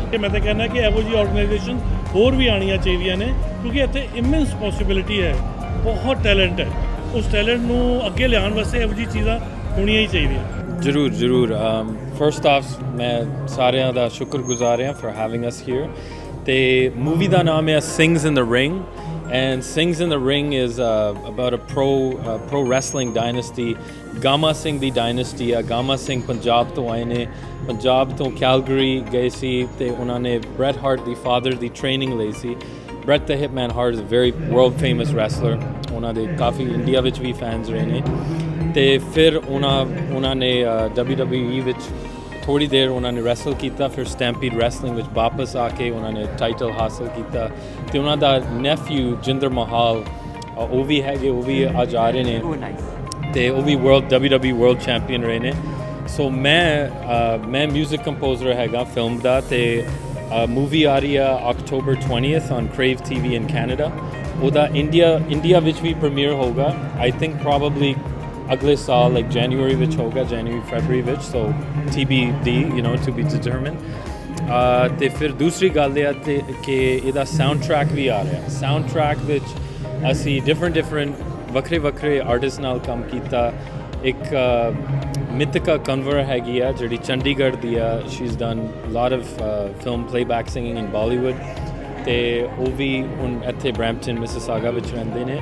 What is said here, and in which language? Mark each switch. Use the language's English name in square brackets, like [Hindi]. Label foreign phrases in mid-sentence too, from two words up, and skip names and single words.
[Punjabi] ਤੇ ਮੈਂ ਤਾਂ ਕਹਿੰਦਾ ਕਿ ਇਹੋ ਜਿਹੀ ਆਰਗੇਨਾਈਜੇਸ਼ਨ ਹੋਰ ਵੀ ਆਉਣੀਆਂ ਚਾਹੀਦੀਆਂ ਨੇ, ਕਿਉਂਕਿ ਇੱਥੇ [English] immense possibility [Punjabi] ਹੈ, ਬਹੁਤ ਟੈਲੈਂਟ ਹੈ। ਉਸ ਟੈਲੈਂਟ ਨੂੰ ਅੱਗੇ ਲਿਆਉਣ ਵਾਸਤੇ ਇਹੋ ਜਿਹੀ ਚੀਜ਼ਾਂ ਹੋਣੀਆਂ ਹੀ ਚਾਹੀਦੀਆਂ। ਜ਼ਰੂਰ [English] first of [Punjabi] ਮੈਂ ਸਾਰਿਆਂ ਦਾ ਸ਼ੁਕਰਗੁਜ਼ਾਰ ਹਾਂ [English] for having us here. [Punjabi] ਤੇ ਮੂਵੀ ਦਾ ਨਾਮ ਹੈ [English] ਸਿੰਗਸ ਇਨ ਦ ਰਿੰਗ and Sings in the Ring is about a pro wrestling dynasty, [Punjabi] Gama Singh ਦੀ dynasty ਆ। Gama Singh ਪੰਜਾਬ ਤੋਂ ਆਏ ਨੇ, ਪੰਜਾਬ ਤੋਂ ਕੈਲਗਰੀ ਗਏ ਸੀ ਤੇ ਉਹਨਾਂ ਨੇ Bret Hart ਦੀ ਫਾਦਰ ਦੀ ਟ੍ਰੇਨਿੰਗ ਲਈ ਸੀ। [English] Bret the Hitman Hart is a very world famous wrestler, [Punjabi] ਉਹਨਾਂ ਦੇ ਕਾਫੀ ਇੰਡੀਆ ਵਿੱਚ ਵੀ ਫੈਨਸ ਰਹੇ ਨੇ। ਤੇ ਫਿਰ ਉਹਨਾਂ ਨੇ WWE ਵਿੱਚ ਥੋੜ੍ਹੀ ਦੇਰ ਉਹਨਾਂ ਨੇ ਰੈਸਲ ਕੀਤਾ, ਫਿਰ ਸਟੈਂਪੀਡ ਰੈਸਲਿੰਗ ਵਿੱਚ ਵਾਪਸ ਆ ਕੇ ਉਹਨਾਂ ਨੇ ਟਾਈਟਲ ਹਾਸਲ ਕੀਤਾ। ਤੇ ਉਹਨਾਂ ਦਾ ਨੈਫਿਊ ਜਿੰਦਰ ਮਹਾਲ ਉਹ ਵੀ ਹੈਗੇ, ਉਹ ਵੀ ਅੱਜ ਆ ਰਹੇ ਨੇ ਤੇ ਉਹ ਵੀ WWE [English] world champion [Punjabi] ਰਹੇ ਨੇ। ਸੋ ਮੈਂ [English] music composer [Punjabi] ਹੈਗਾ ਫਿਲਮ ਦਾ ਤੇ ਮੂਵੀ ਆ ਰਹੀ ਆ [English] October 20th on Crave TV in Canada. [Punjabi] ਉਹਦਾ ਇੰਡੀਆ ਵਿੱਚ ਵੀ ਪ੍ਰੀਮੀਅਰ ਹੋਊਗਾ, [English] I think probably [Punjabi] ਅਗਲੇ ਸਾਲ ਲਾਈਕ ਜਨਵਰੀ ਵਿੱਚ ਹੋਊਗਾ, ਜਨਵਰੀ ਫਰਵਰੀ ਵਿੱਚ। [English] ਸੋ TBD, to be determined। [Punjabi] ਤੇ ਫਿਰ ਦੂਸਰੀ ਗੱਲ ਇਹ ਆ ਕਿ ਇਹਦਾ ਸਾਊਂਡ ਟਰੈਕ ਵੀ ਆ ਰਿਹਾ। ਸਾਊਂਡ ਟਰੈਕ ਵਿੱਚ ਅਸੀਂ ਡਿਫਰੈਂਟ ਵੱਖਰੇ ਆਰਟਿਸਟ ਨਾਲ ਕੰਮ ਕੀਤਾ। ਇੱਕ ਮਿਤਿਕਾ ਕਨਵਰ ਹੈਗੀ ਆ ਜਿਹੜੀ ਚੰਡੀਗੜ੍ਹ ਦੀ ਆ, [English] she is done lot of film playback singing in Bollywood [Punjabi] ਤੇ ਉਹ ਵੀ ਹੁਣ ਇੱਥੇ ਬਰੈਂਪਟਨ ਮਿਸਿਸਾਗਾ ਵਿੱਚ ਰਹਿੰਦੇ ਨੇ।